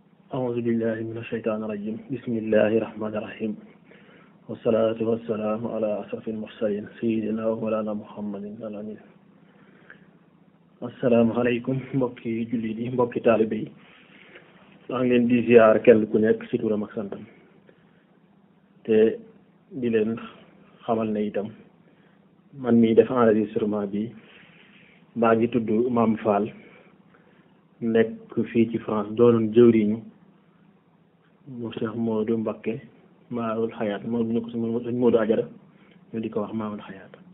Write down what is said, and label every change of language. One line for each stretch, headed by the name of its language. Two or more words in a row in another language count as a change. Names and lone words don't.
Arabic: أعوذ بالله من الشيطان الرجيم بسم الله الرحمن الرحيم والصلاة والسلام على أشرف المرسلين سيدنا ومولانا محمد الأمين.
Wolof: asalaamaaleykum mbokki jullit yi mbokki taalibe yi maa ngi leen di ziar kenn ku nekk ci turam ak santam te di leen xamal ne itam man mii def enregistrement bi maa ngi tudd Mame Fall nekk fii ci France doonoon jëwriñu mu Cheikh Modou Mbacké Maawul Hayaat moo ñu ko si Modou Ajara ñu di ko wax Maawul Hayaat.